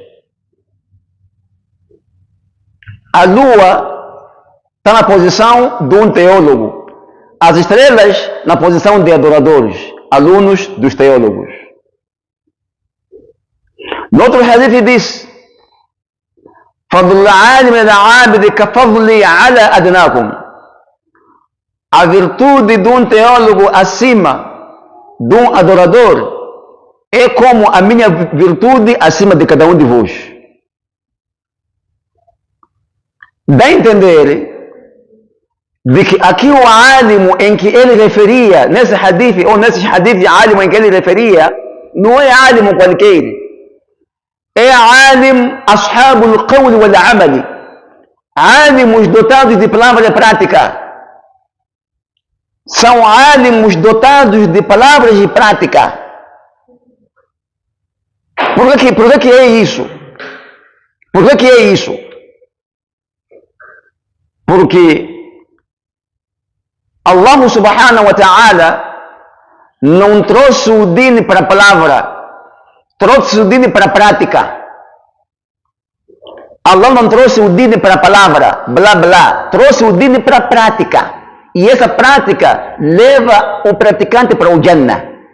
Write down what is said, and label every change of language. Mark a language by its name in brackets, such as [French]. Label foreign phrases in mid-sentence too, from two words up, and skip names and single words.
[Portuguese] A lua está na posição de um teólogo, as estrelas na posição de adoradores, alunos dos teólogos. No outro hadith diz: [Arabic] فضل العالم العابد كفضلي على أدناكم. [Portuguese] A virtude de um teólogo acima de um adorador é como a minha virtude acima de cada um de vós. Dá a entender de que aqui o álimo em que ele referia, nesse hadith, ou nesses hadith de álimo em que ele referia, não é álimo qualquer. É álimo [Arabic] أصحاب القول والعمل. [Portuguese] Álimos dotados de palavra prática. São álimos dotados de palavras de prática. Por que é isso? Por que é isso? Porque Allah [Arabic] سبحانه وتعالى [Portuguese] não trouxe o din para a palavra, trouxe o din para a prática. Allah não trouxe o din para a palavra, blá blá, trouxe o din para a prática. E essa prática leva o praticante para o Jannah.